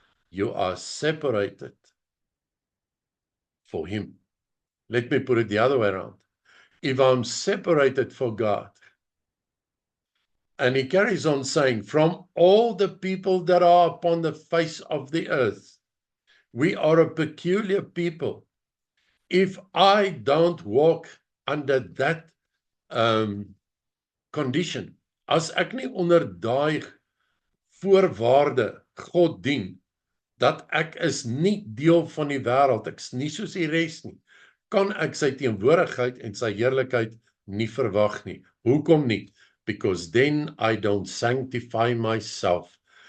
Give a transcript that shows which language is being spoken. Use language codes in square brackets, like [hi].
[en] You are separated for him. Let me put it the other way around. If I'm separated for God, and he carries on saying, from all the people that are upon the face of the earth, We are a peculiar people. If I don't walk under that condition, [af] as ek nie onder daai voorwaarde God dien, dat ek is nie deel van die wêreld, ek is nie soos die res nie, kan ek sy teenwoordigheid en sy heerlikheid nie verwag nie. Hoekom nie? [en] Because then I don't sanctify myself.